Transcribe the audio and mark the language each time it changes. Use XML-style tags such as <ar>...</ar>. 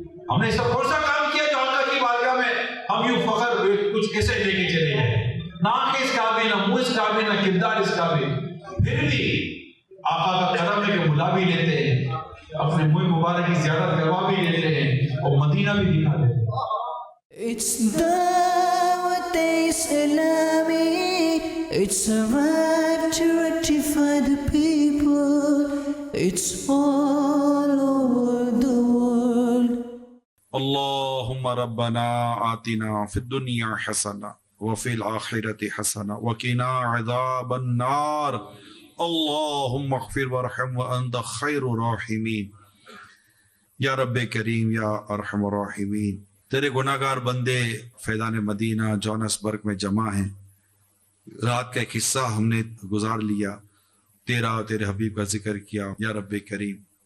<ur>ہم نے ایسا کون سا کام کیا جو آقا کی بارگاہ میں ہم یوں فخر کچھ ایسے لے کے چلے جائیں؟ نہ آنکھ اس قابل، نہ منہ اس قابل، نہ کردار اس قابل، پھر بھی آقا کا کرم ہے کہ بلا بھی لیتے ہیں، اپنے منہ مبارک کی زیارت کروا بھی لیتے ہیں اور مدینہ بھی دکھا دیتے ہیں۔</ur> <en>It's Dawat Islami. It's a right to rectify the people. It's all over the world.</en> <ar>اللهم ربنا آتنا في الدنيا حسنة وفي الآخرة حسنة وقنا عذاب النار اللهم اغفر وارحم وأنت خير الراحمين۔</ar> <ur>یا رب کریم یا ارحم الراحمین، تیرے گناہگار بندے فیضان مدینہ جونسبرگ میں جمع ہیں، رات کا ایک حصہ ہم نے گزار لیا، تیرا اور تیرے حبیب کا ذکر کیا۔ یا رب کریم</ur>